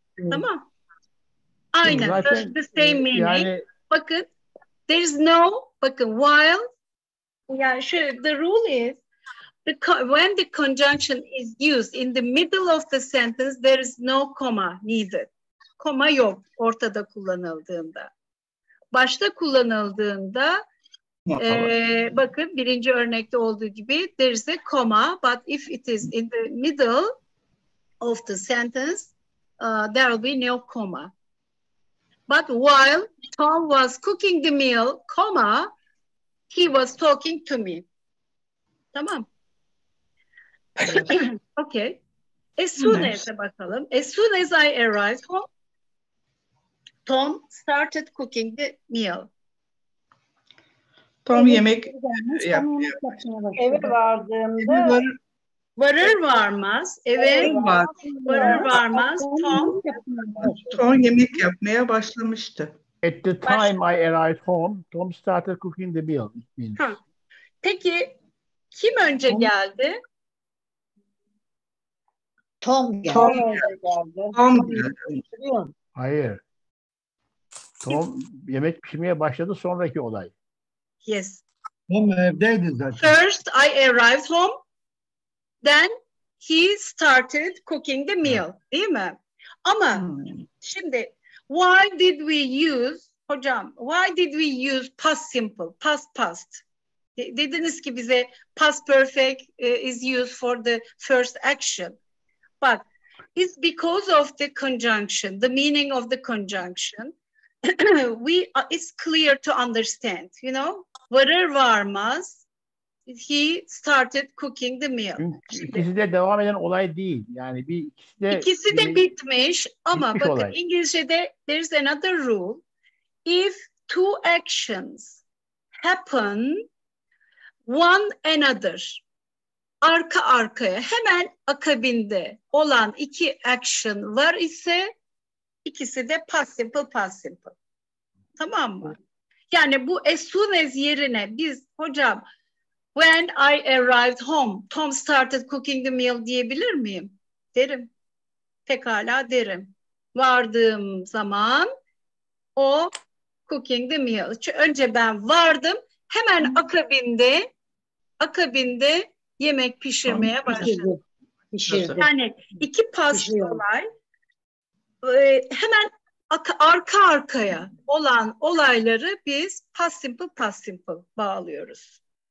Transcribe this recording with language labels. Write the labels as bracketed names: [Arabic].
[Turkish] Tamam. Aynen. [English] The same meaning. [Turkish] Yani, bakın, [English] there is no, bakın, while, [Turkish] yani şöyle, [English] the rule is, when the conjunction is used in the middle of the sentence, there is no comma needed. [Turkish] Koma yok ortada kullanıldığında. Başta kullanıldığında bakın birinci örnekte olduğu gibi [English] there is a comma, but if it is in the middle of the sentence there will be no comma. But while Tom was cooking the meal, comma, he was talking to me. [Turkish] Tamam. [English] Okay. As soon as'e bakalım. As soon as I arrived home, Tom started cooking the meal. [Turkish] Tom yemek Eve vardığımda varır varmaz, eve varır varmaz Tom yemek yapmaya başlamıştı. [English] At the time I arrived home, Tom started cooking the meal. [Turkish] Peki kim önce geldi? Tom geldi. Tom geldi. Hayır. Tom yemek pişirmeye başladı, sonraki olay. [English] Yes. [Turkish] Tom evdeydi zaten. [English] First I arrived home, then he started cooking the meal. [Turkish] Değil mi? Ama şimdi [English] why did we use, hocam, why did we use past simple, past? [Turkish] Dediniz ki bize [English] past perfect is used for the first action. But it's because of the conjunction, the meaning of the conjunction. It's clear to understand, you know. [Turkish] Varır varmaz [English] he started cooking the meal. [Turkish] İkisi de devam eden olay değil. Yani ikisi de bitmiş ama bakın olay. [English] İngilizce'de there's another rule. If two actions happen one another, [Turkish] arka arkaya hemen akabinde olan iki action var ise ikisi de past simple. Tamam mı? Yani bu [English] as soon as [Turkish] yerine biz hocam [English] when I arrived home, Tom started cooking the meal [Turkish] diyebilir miyim? Derim. Pekala derim. Vardığım zaman o [English] cooking the meal. [Turkish] Önce ben vardım. Hemen akabinde yemek pişirmeye başladım. Yani iki past olay hemen arka arkaya olan olayları biz past simple bağlıyoruz.